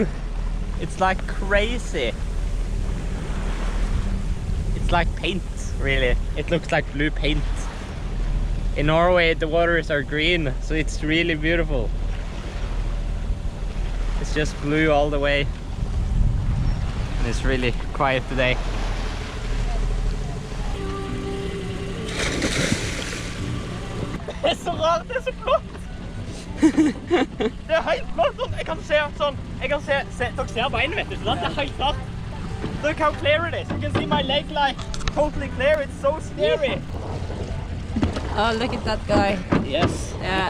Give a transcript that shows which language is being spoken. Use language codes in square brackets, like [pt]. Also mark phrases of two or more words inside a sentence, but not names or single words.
[en] It's like crazy. It's like paint, really. It looks like blue paint. In Norway the waters are green, so it's really beautiful. It's just blue all the way. And it's really quiet today. [no] Det så rart, det så flott! Det helt flott! Jeg kan se sånn, dere ser beina, vet du, sånn? Det helt klart. [en] Look how clear it is. You can see my leg like totally clear. It's so scary. Oh, look at that guy. Yes, yeah.